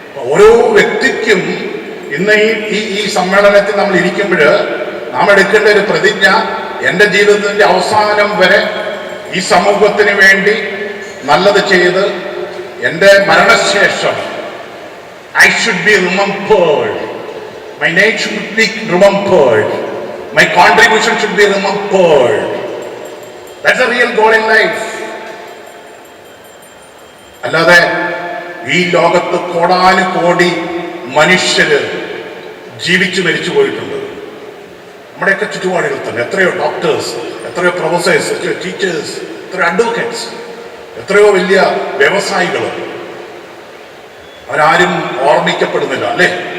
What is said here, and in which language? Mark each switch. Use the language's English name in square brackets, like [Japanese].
[Malayalam] ഓരോ വ്യക്തിക്കും ഇന്ന് ഈ സമ്മേളനത്തിൽ നമ്മൾ ഇരിക്കുമ്പോൾ നാം എടുക്കേണ്ട ഒരു പ്രതിജ്ഞ, എൻ്റെ ജീവിതത്തിന്റെ അവസാനം വരെ ഈ സമൂഹത്തിന് വേണ്ടി നല്ലത് ചെയ്ത് എൻ്റെ മരണശേഷം [English] I should be remembered. My name should be remembered. My contribution should be remembered. That's a real goal in life. [Malayalam] അല്ലാതെ ഈ ലോകത്ത് കോടാനുകോടി മനുഷ്യര് ജീവിച്ചു മരിച്ചു പോയിട്ടുണ്ട്. നമ്മുടെയൊക്കെ ചുറ്റുപാടുകൾ തന്നെ എത്രയോ ഡോക്ടേഴ്സ്, എത്രയോ പ്രൊഫസേഴ്സ്, എത്രയോ ടീച്ചേഴ്സ്, എത്രയോ അഡ്വക്കേറ്റ്സ്, എത്രയോ വലിയ വ്യവസായികൾ, അവരാരും ഓർമ്മിക്കപ്പെടുന്നില്ല അല്ലേ?